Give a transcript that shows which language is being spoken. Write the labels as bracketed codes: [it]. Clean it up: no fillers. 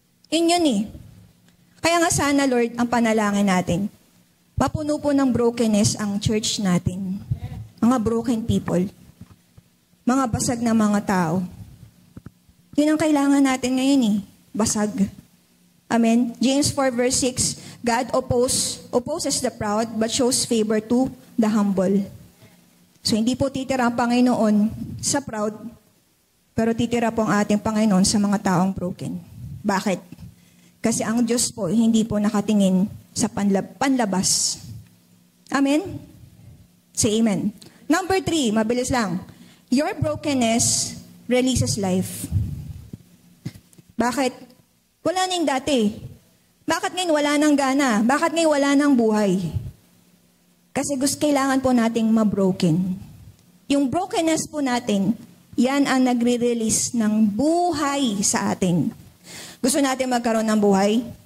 [tl] Yun Kaya nga sana, Lord, ang panalangin natin, mapuno po ng brokenness ang church natin. Mga broken people. Mga basag na mga tao. Yun ang kailangan natin ngayon Basag. Amen? [en] James 4 verse 6, God opposes the proud but shows favor to the humble. [tl] So hindi po titira ang Panginoon sa proud, pero titira po ang ating Panginoon sa mga taong broken. Bakit? Kasi ang Diyos po hindi po nakatingin sa panlabas. Amen? [en] Say amen. Number 3, [tl] mabilis lang. [en] Your brokenness releases life. [tl] Bakit? Wala na yung dati. Bakit ngayon wala nang gana? Bakit ngayon wala nang buhay? Kasi kailangan po nating mabroken. Yung brokenness po natin, yan ang nagre-release ng buhay sa atin. Gusto natin magkaroon ng buhay?